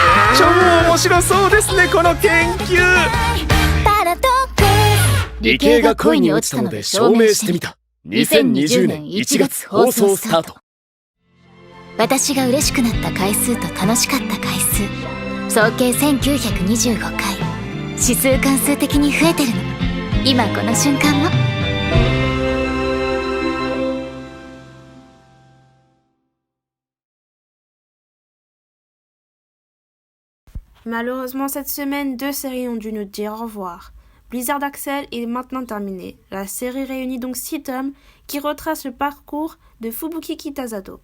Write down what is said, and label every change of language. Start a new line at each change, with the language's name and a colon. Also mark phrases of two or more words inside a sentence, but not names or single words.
Japanese: 超面白そうですねこの研究。理系が恋に落ちたので証明してみた。2020年1月放送スタート。私が嬉しくなった回数と楽しかった回数総計1925回。指数関数的に増えてるの今この瞬間も。
French: Malheureusement, cette semaine, 2 séries ont dû nous dire au revoir. Blizzard Accel est maintenant terminée. La série réunit donc 6 tomes qui retracent le parcours de Fubuki Kitasato.